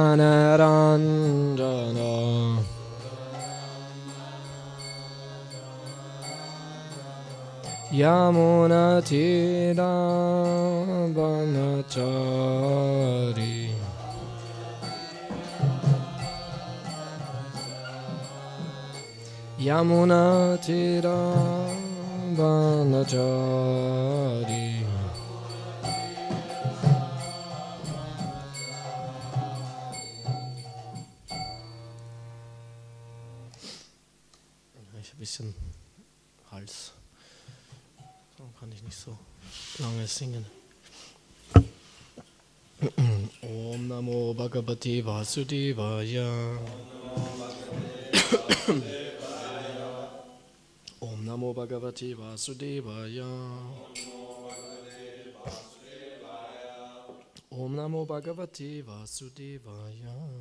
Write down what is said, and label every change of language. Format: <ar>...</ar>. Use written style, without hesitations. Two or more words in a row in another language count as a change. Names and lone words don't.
<sa>जनरञ्जन यमुनातीर वनचारी यमुनातीर वनचारी</sa> <de>Ich habe ein bisschen Hals. Darum kann ich nicht so lange singen.</de> <sa>ॐ नमो भगवते वासुदेवाय. ॐ नमो भगवते वासुदेवाय. ॐ नमो भगवते वासुदेवाय.</sa>